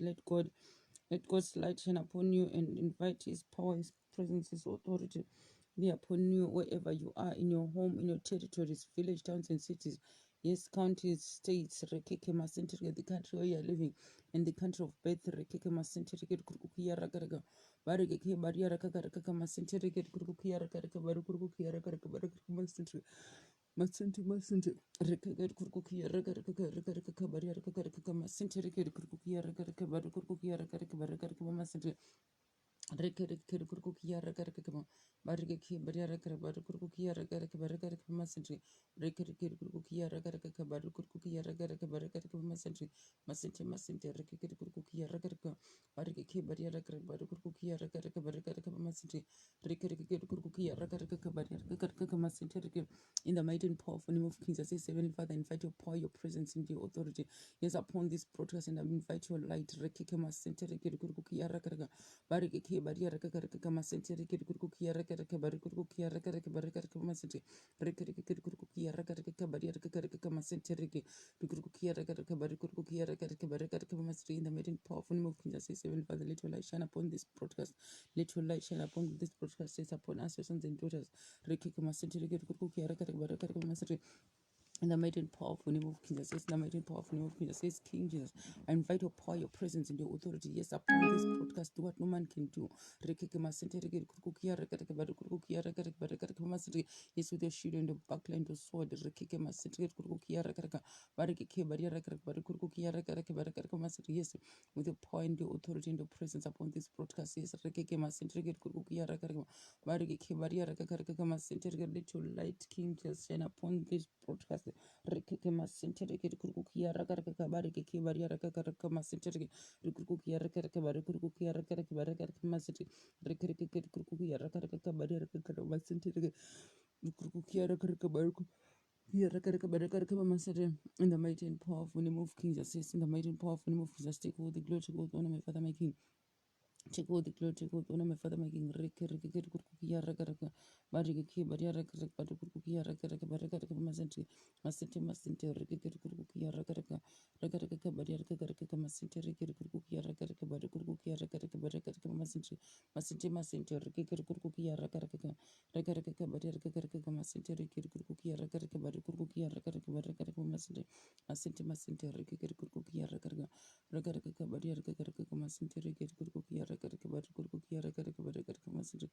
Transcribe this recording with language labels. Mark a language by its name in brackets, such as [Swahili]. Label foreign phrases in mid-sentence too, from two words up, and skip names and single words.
[English] Let God's light shine upon you, and invite His power, His presence, His authority be upon you wherever you are, in your home, in your territories, village, towns, and cities. Yes, counties, states, Rekeke Masentere, the country where you are living, and the country of birth, Rekeke Masentere, Kurukuya Rakaraka, Barike, Baria Rakaraka Masentere, Kurukuya Rakaraka, Barukuya Rakaraka, Barukuya Masentere. Masente Rekeke Kurukuya Rakaraka, Rakaraka, Baria Rakaraka, Masentere, Kurukuya Rakaraka, Barukuya Rakaraka, Barakaka Masentere. Rekereke kurkukia rekerekema barike baria rekere barukurkukia rekereke barekere masentri rekereke kurkukia rekereke barukurkukia rekereke barekere masentri masente rekere kurkukia rekereke barike baria rekere barukurkukia rekereke barekere masentri rekereke kurkukia rekereke baria rekereke masentri. In the mighty and powerful name of Kings, I say, Heavenly Father, invite your power, your presence, and your authority. Yes, upon this broadcast, and I invite your light. Rekeke masentri rekere kurkukia rekereke barike ke baria raka raka kama sente reke kurku kia raka raka bari kurku kia raka raka bari raka kama sente reke reke kurku kia raka raka baria raka raka kama sente reke kurku kia raka raka bari kurku kia raka raka bari raka kama sente. In the mighty powerful name of King Jesus, Heavenly Father, let your light shine upon this broadcast. Let your light shine upon this broadcast. Says upon us, your sons and daughters. Reke kama sente reke kurku kia raka raka bari raka kama sente. In the mighty and powerful name of Jesus, yes, in the mighty and powerful name of Jesus, yes, King Jesus, I invite your power, your presence, and your authority, yes, upon this broadcast, do what no man can do. Yes, with your shield and the backline, the sword, yes, with your power and your authority and your presence upon this broadcast, yes, let your light, King Jesus, shine upon this broadcast. Rekeke masentere ke kurukukia rakaraka bareke ke baria rakaraka masentere ke kurukukia rakaraka bare kurukukia rakaraka bare rakaraka masentere rekeke ke kurukukia rakaraka bare rakaraka masentere ke kurukukia rakaraka bare in the mighty and powerful name of King Jesus, in the mighty and powerful name of Jesus, take all the glory, take all the honor, my Father, my King. Take all the glory, take all the honor, my Father, my King. Kurukukia rakaraka bareke ke baria rakaraka bare kurukukia rakaraka bare rakaraka masentere masente rekeke kurukukia rakaraka baria rakaraka masentere rekeke kurukukia rakaraka bare kurukukia rakaraka bare rakaraka masente rekeke kurukukia rakaraka baria rakaraka masentere rekeke kurukukia rakaraka bare kurukukia rakaraka bare rakaraka masente rekeke kurukukia rakaraka baria rakaraka masentere rekeke kurukukia rakaraka bare kurukukia rakaraka bare rakaraka masente.